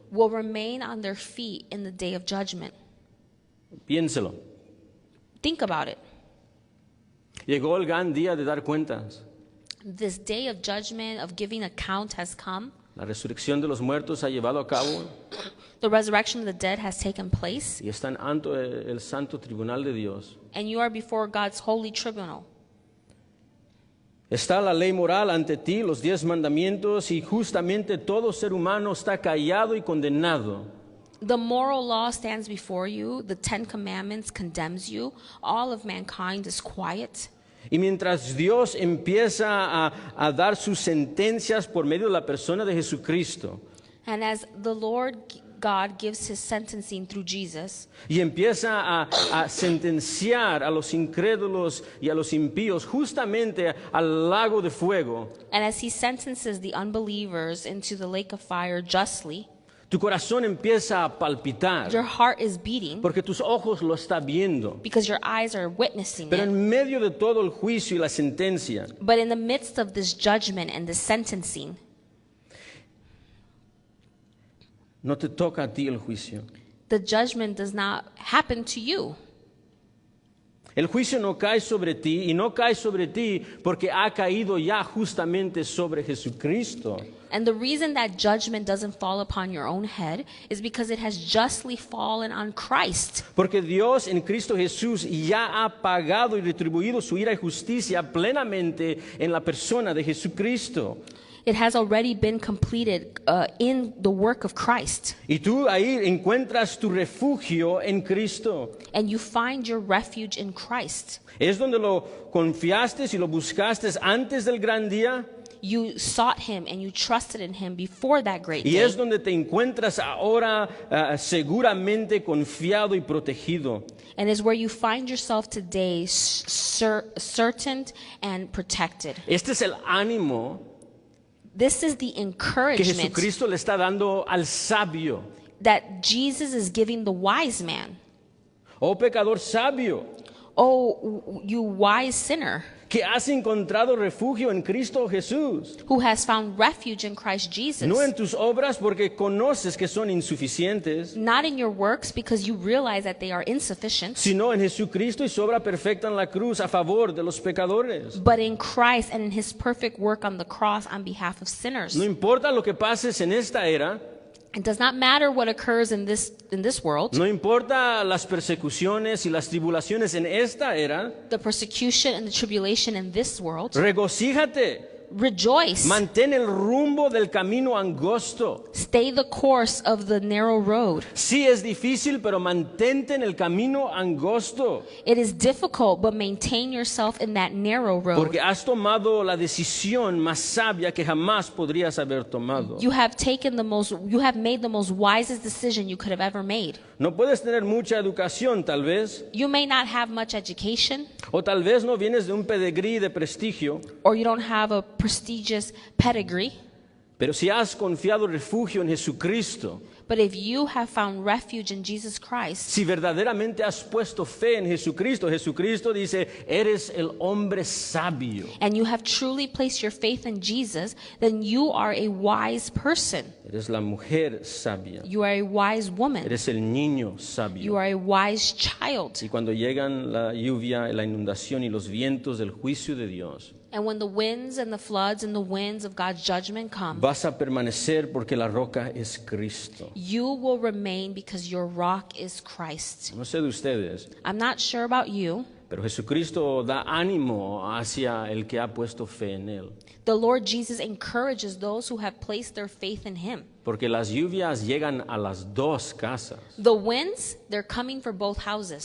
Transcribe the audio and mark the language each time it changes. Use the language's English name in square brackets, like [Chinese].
[English] will remain on their feet in the day of judgment. [Spanish] Piénselo. [English] Think about it. [Spanish] Llegó el gran día de dar cuentas. [English] This day of judgment, of giving account, has come. [Spanish] La resurrección de los muertos ha llevado a cabo [English] The resurrection of the dead has taken place, [Spanish] y está ante el santo tribunal de Dios. [English] and you are before God's holy tribunal. [Spanish] Está la ley moral ante ti, los 10 mandamientos, y justamente todo ser humano está callado y condenado. [English] The moral law stands before you. The 10 Commandments condemns you. All of mankind is quiet. [Spanish] Y mientras Dios empieza a dar sus sentencias por medio de la persona de Jesucristo, [English] And as the Lord God gives his sentencing through Jesus, [Spanish] y empieza a sentenciar a los incrédulos y a los impíos justamente al lago de fuego, [English] and as he sentences the unbelievers into the lake of fire justly, [Spanish] tu corazón empieza a palpitar [English] your heart is beating [Spanish] porque tus ojos lo están viendo. [English] because your eyes are witnessing [Spanish] Pero [English] it. [Spanish] en medio de todo el juicio y la sentencia, [English] But in the midst of this judgment and this sentencing, [Spanish] no te toca a ti el juicio. [English] the judgment does not happen to you. [Spanish] El juicio no cae sobre ti y no cae sobre ti porque ha caído ya justamente sobre Jesucristo. [English] And the reason that judgment doesn't fall upon your own head is because it has justly fallen on Christ. [Spanish] Porque Dios en Cristo Jesús ya ha pagado y retribuido su ira y justicia plenamente en la persona de Jesucristo. [English] It has already been completed in the work of Christ. [Spanish] Y tú ahí encuentras tu refugio en Cristo. [English] And you find your refuge in Christ. [Spanish] Es donde lo confiaste y lo buscaste antes del gran día. [English] you sought him and you trusted in him before that great [Spanish] Y [English] day. [Spanish] es donde te encuentras ahora seguramente confiado y protegido. [English] And is where you find yourself today certain and protected. [Spanish] Este es el ánimo [English] This is the [Spanish] que [English] encouragement [Spanish] Jesucristo le está dando al sabio. [English] that Jesus is giving the wise man. [Spanish] Oh pecador sabio, [English] Oh, you wise sinner [Spanish] que has encontrado refugio en Cristo Jesús. [English] who has found refuge in Christ Jesus. [Spanish] No en tus obras porque conoces que son insuficientes, [English] Not in your works because you realize that they are insufficient, [Spanish] sino en Jesucristo y su obra perfecta en la cruz a favor de los pecadores. [English] but in Christ and in his perfect work on the cross on behalf of sinners. [Spanish] No importa lo que pases en esta era, [English] It does not matter what occurs in this world. [Spanish] no importa las persecuciones y las tribulaciones en esta era, [English] The persecution and the tribulation in this world. [Spanish] regocíjate, [English] Rejoice. [Spanish] mantén el rumbo del camino angosto. [English] Stay the course of the narrow road. [Spanish] Sí es difícil, pero mantente en el camino angosto, [English] It is difficult, but maintain yourself in that narrow road. [Spanish] porque has tomado la decisión más sabia que jamás podrías haber tomado. [English] You have made the most wisest decision you could have ever made. [Spanish] No puedes tener mucha educación, tal vez, [English] You may not have much education, [Spanish] o tal vez no vienes de un pedigrí de prestigio, [English] or you don't have a prestigious pedigree, [Spanish] pero si has confiado refugio en Jesucristo, [English] but if you have found refuge in Jesus Christ, [Spanish] si verdaderamente has puesto fe en Jesucristo, Jesucristo dice, eres el hombre sabio, [English] and you have truly placed your faith in Jesus, then you are a wise person. [Spanish] eres la mujer sabia, [English] You are a wise woman. [Spanish] eres el niño [English] You [Spanish] sabio. [English] are a wise child. [Spanish] Y cuando llegan la lluvia, la inundación y los vientos del juicio de Dios, [English] And when the winds and the floods and the winds of God's judgment come, [Spanish] vas a permanecer porque la roca es Cristo. [English] you will remain because your rock is Christ. [Spanish] No sé de ustedes, [English] I'm not sure about you. [Spanish] pero Jesucristo da ánimo hacia el que ha puesto fe en Él. [English] The Lord Jesus encourages those who have placed their faith in him. [Spanish] Porque las lluvias llegan a las dos casas. [English] The winds, they're coming for both houses.